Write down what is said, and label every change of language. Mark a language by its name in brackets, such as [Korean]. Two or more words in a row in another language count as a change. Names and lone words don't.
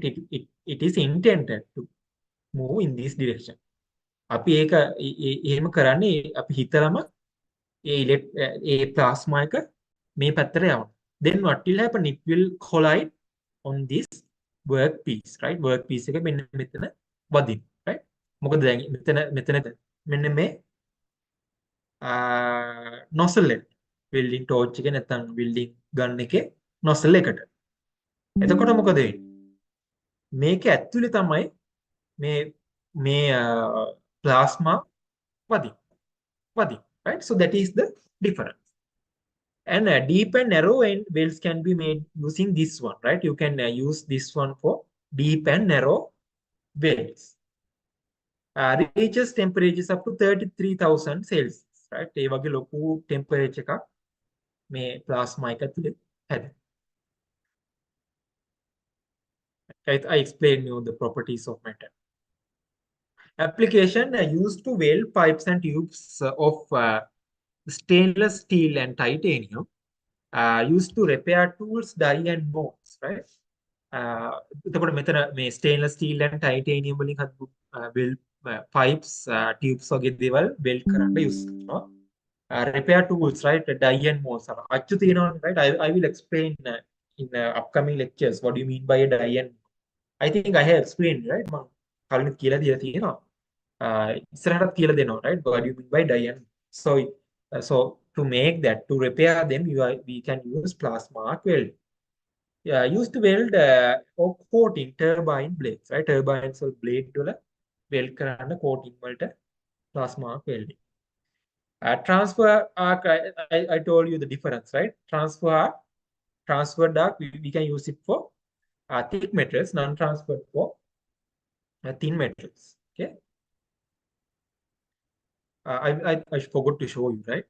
[English] It is intended to move in this direction. [Sinhala] අපි ඒක එහෙම කරන්නේ අපි හිතලම ඒ plasma එක මේ පැත්තට යවනවා. [English] Then what will happen? It will collide on this workpiece, right? [Sinhala] Workpiece එක මෙන්න මෙතන වදින, right? මොකද දැන් මෙතන මෙන්න මේ nozzle එක [English] welding torch [Sinhala] එක නැත්නම් [English] welding gun [Sinhala] එකේ nozzle එකට. එතකොට මොකද වෙන්නේ? මේක ඇතුලේ තමයි මේ plasma වදින, [English] right? So that is the difference. And deep and narrow end welds can be made using this one, right? You can use this one for deep and narrow welds. Reaches temperatures up to 33,000 Celsius, right? [Sinhala] ඒ වගේ ලොකු temperature එකක් මේ plasma එක ඇතුලේ හැදෙනවා. [English] I explained you the properties of metal. Application used to weld pipes and tubes of stainless steel and titanium, used to repair tools, die and molds, right? [Sinhala] එතකොට මෙතන මේ [English] stainless steel and titanium [Sinhala] වලින් හදපු [English] weld pipes, [Sinhala] tubes වගේ දේවල් weld කරන්න use කරනවා. [English] Repair tools, right? Die and molds. [Sinhala] අච්චු තියෙනවනේ, [English] right? I will explain in upcoming lectures what do you mean by a die and mold. I think I have explained, right? [Sinhala] මම කලින් කියලා දීලා තියෙනවා. ඉස්සරහටත් කියලා දෙනවා, [English] right? What do you mean by die and mold? So to make that, to repair them, we can use plasma arc welding. Used to weld or coating turbine blades, right? Turbines or blade [Sinhala] වල weld කරන්න coating වලට [English] plasma arc welding. Transfer arc, I told you the difference, right? Transferred arc, we can use it for thick metals, non-transferred for thin metals. Okay. I forgot to show you, right?